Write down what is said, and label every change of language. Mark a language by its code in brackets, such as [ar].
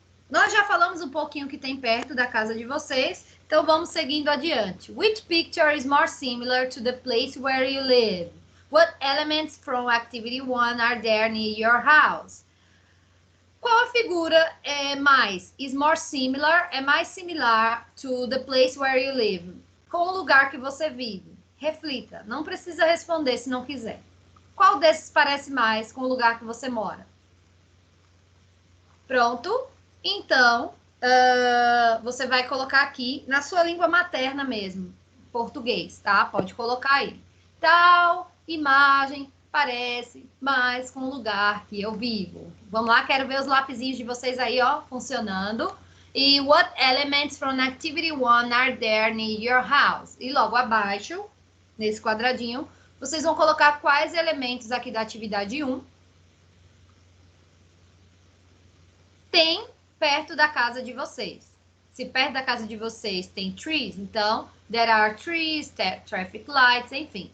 [pt] Nós já falamos um pouquinho que tem perto da casa de vocês, então vamos seguindo adiante. [en] Which picture is more similar to the place where you live? What elements from activity 1 are there near your house? [pt] Qual a figura é mais? [en] Is more similar? [pt] É mais similar [en] to the place where you live? [pt] Com o lugar que você vive. Reflita. Não precisa responder se não quiser. Qual desses parece mais com o lugar que você mora? Pronto? Então, você vai colocar aqui na sua língua materna mesmo. Português, tá? Pode colocar aí. Tal imagem parece mais com o lugar que eu vivo. Vamos lá, quero ver os lapisinhos de vocês aí, ó, funcionando. [en] E what elements from activity 1 are there near your house? [pt] E logo abaixo, nesse quadradinho, vocês vão colocar quais elementos aqui da atividade 1 tem perto da casa de vocês. Se perto da casa de vocês tem trees, então, [en] there are trees, traffic lights, [pt] enfim.